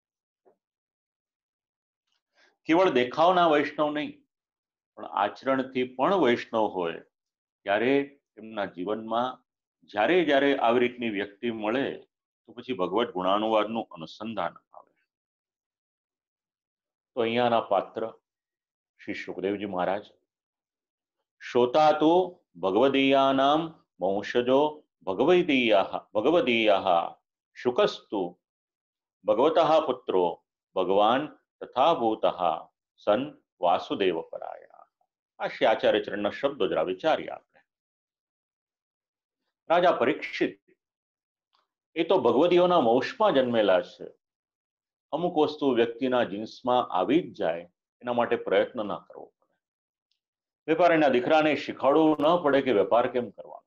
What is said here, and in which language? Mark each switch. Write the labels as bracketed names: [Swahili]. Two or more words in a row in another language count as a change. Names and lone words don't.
[Gujarati] કેવળ દેખાવના વૈષ્ણવ નહીં પણ આચરણથી પણ વૈષ્ણવ હોય ત્યારે એમના જીવનમાં જ્યારે જ્યારે આવી રીતની વ્યક્તિ મળે તો પછી ભગવત ગુણાનુવાદનું અનુસંધાન આવે. તો અહીંયાના પાત્ર [Sanskrit] श्री सुखदेवजी महाराज, श्रोता तो भगवदीयानां वंशजो भगवदीयः शुकस्तु भगवतः पुत्रो भगवान तथा भूतः सन वासुदेव परायण। [Gujarati] આ શ્રી આચાર્ય ચરણના શબ્દો જરા વિચારીએ આપણે। રાજા પરીક્ષિત એ તો ભગવદીઓના વંશમાં જન્મેલા છે। અમુક વસ્તુ વ્યક્તિના જીન્સમાં આવી જ જાય એના માટે પ્રયત્ન ન કરવો પડે। વેપારીના દીકરાને શીખવાડવું ન પડે કે વેપાર કેમ કરવાનો।